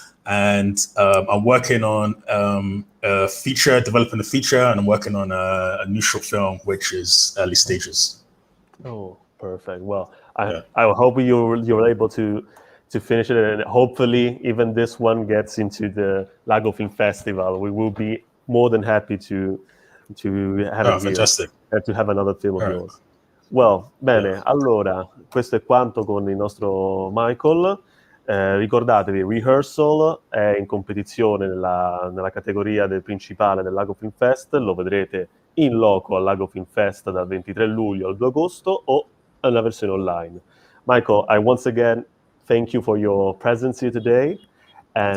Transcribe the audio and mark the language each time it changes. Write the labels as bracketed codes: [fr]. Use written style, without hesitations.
[en] And I'm working on developing a feature, and I'm working on a new short film, which is early stages. Oh, perfect. Well, I hope you're able to finish it, and hopefully even this one gets into the Lago Film Festival. We will be more than happy to have it fantastic. And to have another film of yours. [it] Well, bene, allora questo è quanto con il nostro Michael. Ricordatevi, Rehearsal è in competizione nella categoria del principale del Lago Film Fest. Lo vedrete in loco al Lago Film Fest dal 23 luglio al 2 agosto o nella versione online. [en] Michael, I once again thank you for your presence here today, and